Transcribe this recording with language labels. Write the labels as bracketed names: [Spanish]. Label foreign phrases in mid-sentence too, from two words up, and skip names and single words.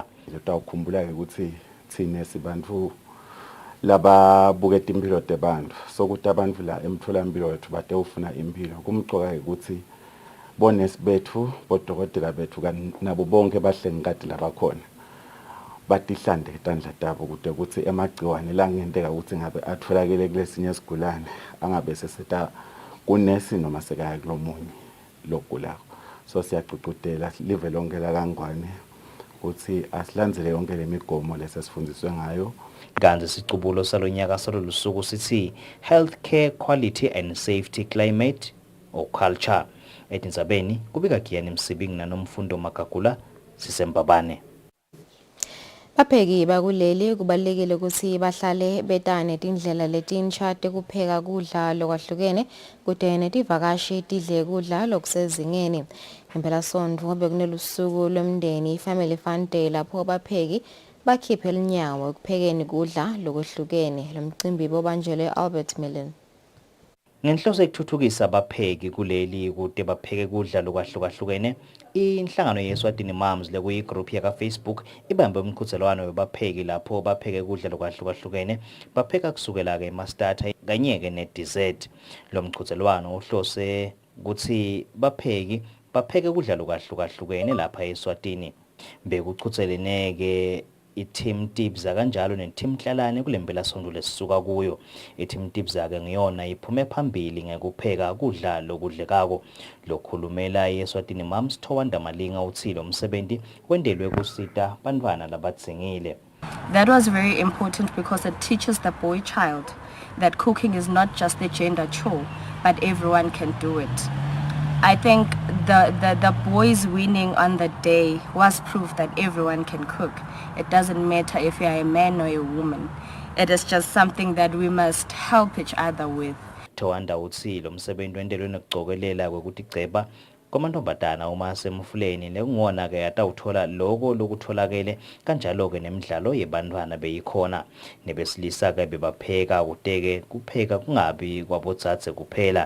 [Swati] Utawukhumbula ukuthi thina sibantu lababuke impilo tebantu sokuthi abantu la emtholampilo wethu bade ufuna impilo kumcoka ukuthi bonesi bethu bodokotela bethu nabo bonke bahlengikade labakhona batihlande tandla tabo kude ukuthi emagciwane la ngenteka ukuthi ngabe atholakele kulesinye isigulane angabe seseta kunesi noma sekaya kulomunye logulako. So siyaqhuqudela live lonke la kangwane ukuthi asilandzele yonke lemigomo lesifundiswe ngayo. Kanti sicubulo salonyaka salolu suku sithi [English] healthcare quality and safety climate or culture. [Swati] Etindzabeni kubika Giyani Msibingi nanomfundo Magagula sisembabane. Bapheki bakuleli kubalekile ukuthi bahlale betane tindlela letinsha tekupheka kudla lokwahlukene kude netivakashi tidle kudla lokusezingeni. Impela sonto ngobe kunelusuku lomndeni i-Family Fun Day lapho bapheki bakhiphe linyawo ekuphekeni kudla lokwahlukene. Lo mcimbi bobanjelwe Albert Millen. Ngenhloso ekuthuthukisa abapheki kuleli kude bapheke kudla lokwahlukahlukene, inhlangano yeSwatini Moms lekuyigroup yaka Facebook ibambe umqhudelwano webapheki lapho bapheke kudla lokwahlukahlukene, bapheka kusukela ke emastarter kanye-ke ne-dessert. Lo mqhudelwano uhlose ukuthi bapheki bapheke kudla lokwahlukahlukene lapha eSwatini. Bekuchuthelene-ke i-Team Tindzaba kanjalo ne-Team Tlalane kule mpelasonto lesisuka kuyo. I-Team Tindzaba ngiyona iphume phambili ngekupheka kudla lokudlekako. Lokhulumela i-Eswatini Mums Thowanda Malinga uthi lo msebenzi wendelwe kusita bantwana labadzingile. [English] That was very important because it teaches the boy child that cooking is not just a gender chore, but everyone can do it. I think the boys winning on the day was proof that everyone can cook. It doesn't matter if you're a man or a woman. It is just something that we must help each other with. [Swati] Thowanda uthi lo msebenzi wendelwe nokucokelela kwekuthi ceba kwamantombazana uma semfuleni nekungona ke atawuthola lokho lokutholakele kanjalo ke nemidlalo yebantwana beyikhona nebesilisa ke bebapheka kuteke kupheka kungabi kwabodzadze kuphela.